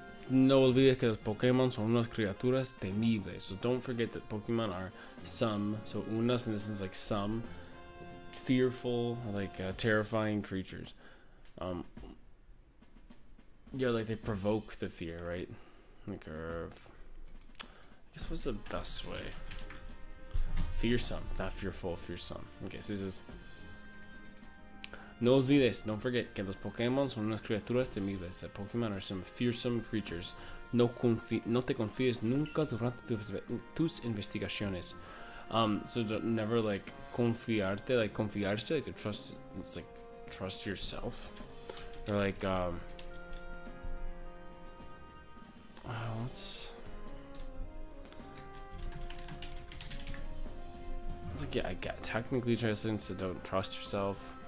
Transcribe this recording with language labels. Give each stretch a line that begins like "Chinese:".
Spanish: No olvides que los Pokémon son unas criaturas temibles.
English: So don't forget that Pokemon are some, so unas in the sense like some, fearful, like terrifying creatures. Yeah, like they provoke the fear, right? Like, I guess what's the best way? Fearsome, not fearful, fearsome. Okay, so it says,
Spanish: no olvides,
English: don't forget
Spanish: que los Pokémon son unas criaturas temibles.
English: That Pokemon are some fearsome creatures.
Spanish: No te confíes nunca durante tus investigaciones.
English: So don't never like confiarte, like confiarse, like to trust. It's like trust yourself, or like it's like, yeah, I got technically translates to don't trust yourself.